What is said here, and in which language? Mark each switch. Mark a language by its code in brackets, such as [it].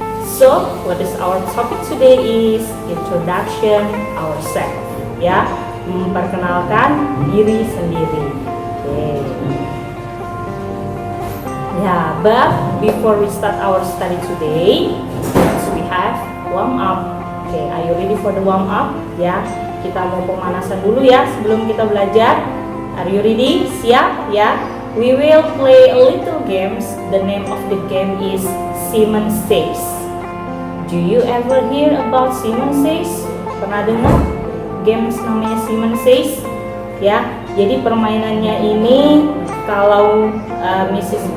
[en] So, what is our topic today is introduction ourselves. [id] Ya, memperkenalkan diri sendiri. Okay. [en] Yeah, but before we start our study today, we have warm up. Okay, are you ready for the warm up? [id] Ya. Kita mau pemanasan dulu ya sebelum kita belajar. [en] Are you ready? [id] Siap ya? [en] We will play a little games. The name of the game is Simon Says. Do you ever hear about Simon Says? [id] Pernah dengar games namanya Simon Says? Ya, jadi permainannya ini kalau Mrs.